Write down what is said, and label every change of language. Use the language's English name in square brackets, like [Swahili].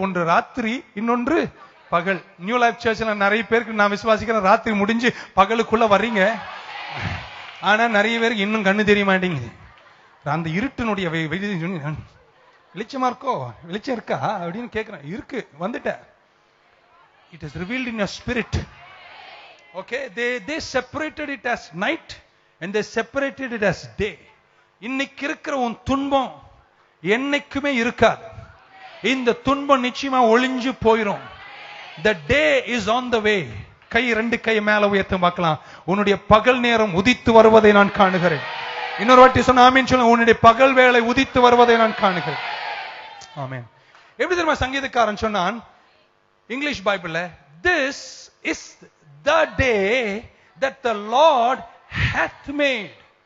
[Tamil] ஒன்று ராத்திரி, இன்னொன்று பகல். நியூ லைஃப் சர்ச்ல நிறைய பேருக்கு நான் விசுவாசிக்கிறேன் ராத்திரி முடிஞ்சு பகலுக்குள்ள வர்றீங்க. ஆனா நிறைய பேருக்கு இன்னும் கண்ணு தெரிய மாட்டேங்குது. அந்த இருட்டினுடைய வெளிச்சமா இருக்கோ, வெளிச்சம் இருக்கா அப்படின்னு கேட்கிறேன். இருக்கு, வந்துட்டேன். [English] It is revealed in your spirit. Okay, they separated it as night and they separated it as day. [Tamil] இன்னைக்கு இருக்கிற உன் துன்பம் என்னைக்குமே இருக்காது. இந்த துன்பம் நிச்சயமா ஒளிஞ்சு போயிடும். [English] The day is on the way. [Tamil] கை ரெண்டு கை மேல உயர்த்தி பார்க்கலாம். உன்னுடைய பகல் நேரம் உதித்து வருவதை நான் காணுகிறேன். இன்னொரு வாட்டி சொன்ன ஆமீன் சொல்லுங்க. உன்னுடைய பகல் வேளை உதித்து வருவதை நான் காணுகிறேன். ஆமென். எப்படி தெரியுமா சங்கீதக்காரன் சொன்னான் இங்கிலீஷ் பைபிள்ல, [English] this is the day that the Lord hath made.